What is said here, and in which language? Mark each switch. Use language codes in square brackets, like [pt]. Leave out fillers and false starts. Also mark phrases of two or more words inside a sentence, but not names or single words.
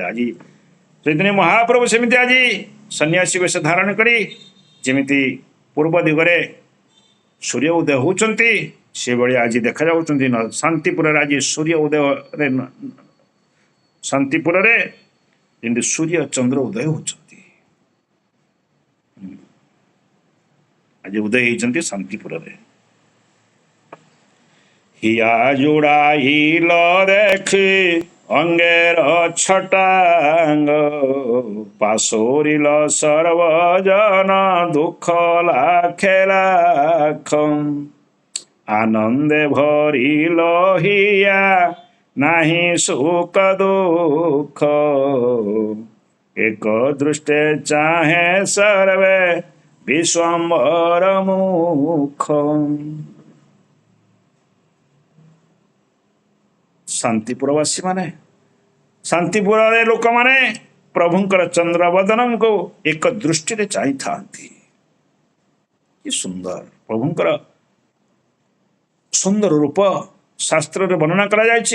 [or] ଆଜି ଚୈତନ୍ୟ ମହାପ୍ରଭୁ ସେମିତି ଆଜି ସନ୍ନ୍ୟାସୀ ବେଶ ଧାରଣ କରି ଯେମିତି ପୂର୍ବ ଦିଗରେ ସୂର୍ଯ୍ୟ ଉଦୟ ହେଉଛନ୍ତି, ସେଭଳି ଆଜି ଦେଖାଯାଉଛନ୍ତି ଶାନ୍ତିପୁରରେ। ଆଜି ସୂର୍ଯ୍ୟ ଉଦୟରେ ଶାନ୍ତିପୁରରେ ଯେମିତି ସୂର୍ଯ୍ୟ ଚନ୍ଦ୍ର ଉଦୟ ହେଉଛନ୍ତି, ଆଜି ଉଦୟ ହେଇଛନ୍ତି ଶାନ୍ତିପୁରରେ। [bn] হিয়া জোড়াইল দেখি অঙ্গের ছটাঙ্গ, পাশরিল সর্বজন দুঃখ লাখে লাখ, আনন্দে ভরিল হিয়া নাহি সুখ দুঃখ, এক দৃষ্টে চাহে সর্বে বিশ্বম্বর মুখ। [or] ଶାନ୍ତିପୁରବାସୀ ମାନେ, ଶାନ୍ତିପୁରରେ ଲୋକମାନେ ପ୍ରଭୁଙ୍କର ଚନ୍ଦ୍ରବଦନଙ୍କୁ ଏକ ଦୃଷ୍ଟିରେ ଚାହିଁଥାନ୍ତି। କି ସୁନ୍ଦର ପ୍ରଭୁଙ୍କର ସୁନ୍ଦର ରୂପ ଶାସ୍ତ୍ରରେ ବର୍ଣ୍ଣନା କରାଯାଇଛି।